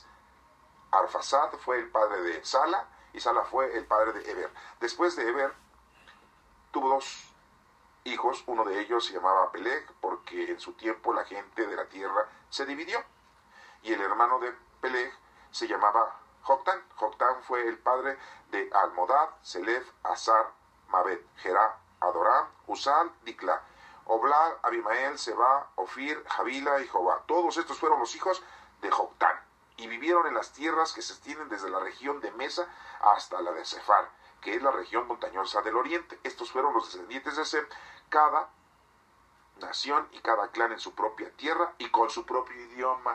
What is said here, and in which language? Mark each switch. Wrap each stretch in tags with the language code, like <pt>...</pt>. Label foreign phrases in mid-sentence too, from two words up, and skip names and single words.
<es>Arfaxad fue el padre de Sala y Sala fue el padre de Eber. Después de Eber tuvo dos hijos, uno de ellos se llamaba Peleg porque en su tiempo la gente de la tierra se dividió. Y el hermano de Peleg se llamaba Joctán. Joctán fue el padre de Almodad, Selef, Azar, Mabed, Gerá, Adoram, Usal, Dikla, Oblad, Abimael, Seba, Ofir, Javila y Jobá. Todos estos fueron los hijos de Joctán y vivieron en las tierras que se extienden desde la región de Mesa hasta la de Sefar, que es la región montañosa del oriente. Estos fueron los descendientes de Sem, cada nación y cada clan en su propia tierra y con su propio idioma.</es>